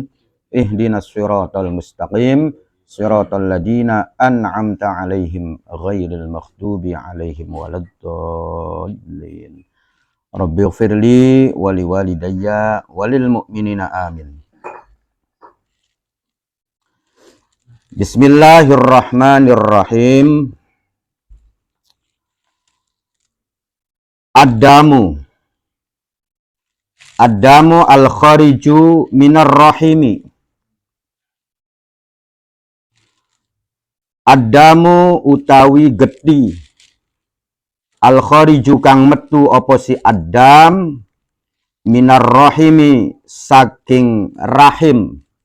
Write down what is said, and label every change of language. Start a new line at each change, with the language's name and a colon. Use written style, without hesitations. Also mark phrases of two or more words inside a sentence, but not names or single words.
Arabic: اهدنا الصراط المستقيم صراط الذين أنعمت عليهم غير المغضوب عليهم ولا الضالين. رب اغفر لي ولوالدي وللمؤمنين آمين. بسم الله الرحمن الرحيم. الدم الخارج من الرحم.
Javanese: Addamu utawi geti, al-khariju kang metu apa si addam,
Arabic: من الرحم
Javanese: saking rahim.